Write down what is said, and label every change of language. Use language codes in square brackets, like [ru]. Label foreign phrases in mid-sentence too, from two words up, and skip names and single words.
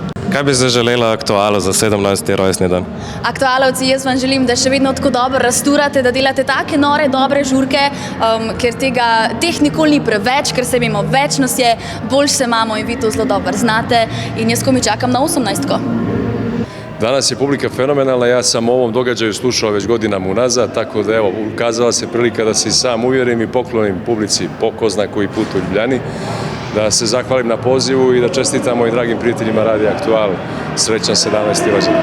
[sl] Kaj bi zaželela aktualu za 17. rojstni dan? Aktualovci, jaz vam želim, da še vedno tako dobro rasturate, da delate take nore, dobre žurke, ker teh nikoli ni preveč, ker se vemo, več nas je, bolj se imamo in vi to zelo dobro znate in jaz komi čakam na 18. [bs] Danas je publika fenomenalna, ja sam o ovom događaju slušao već godinama unazad, tako da evo, ukazala se prilika da se i sam uvjerim i poklonim publici po ko zna koji put u Ljubljani, da se zahvalim na pozivu i da čestitamo i dragim prijateljima Radija Aktual. Srećan 17. rođendan.